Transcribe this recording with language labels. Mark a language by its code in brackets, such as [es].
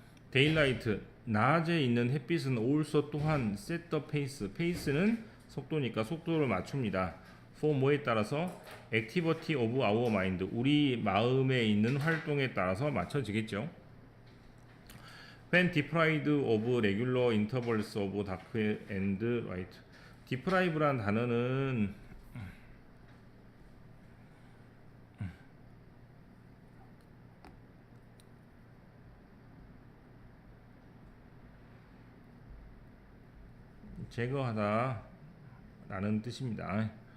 [ko] 데일라이트, 낮에 있는 햇빛은 also 또한 [en] set the pace, [ko] pace는 속도니까 속도를 맞춥니다. for 뭐에 따라서? [en] activity of our mind, [ko] 우리 마음에 있는 활동에 따라서 맞춰지겠죠. [en] When deprived of regular intervals of dark and light. [ko] deprive란 단어는 제거하다 라는 뜻입니다.